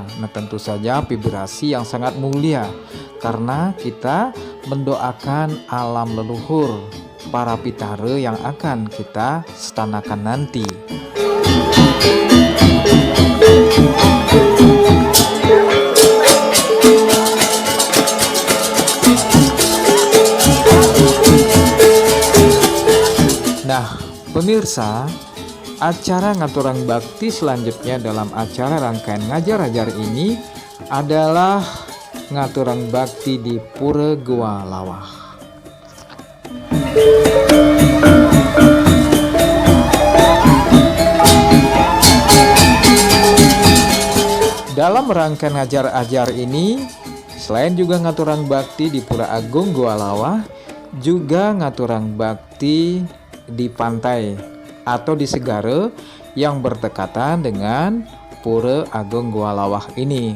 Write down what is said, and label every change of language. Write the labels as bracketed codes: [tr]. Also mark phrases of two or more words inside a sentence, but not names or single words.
[id] Nah, tentu saja vibrasi yang sangat mulia karena kita mendoakan alam leluhur para pitara yang akan kita stanakan nanti. Nah, pemirsa, acara [ban] ngaturang bakti [id] selanjutnya dalam acara rangkaian ngajar-ajar ini adalah [ban] ngaturang bakti [id] di Pura Goa Lawah. Dalam rangkaian ngajar-ajar ini, selain juga [ban] ngaturang bakti [id] di Pura Agung Goa Lawah, juga [ban] ngaturang bakti [id] di pantai atau di segara yang berdekatan dengan Pura Agung Goa Lawah ini.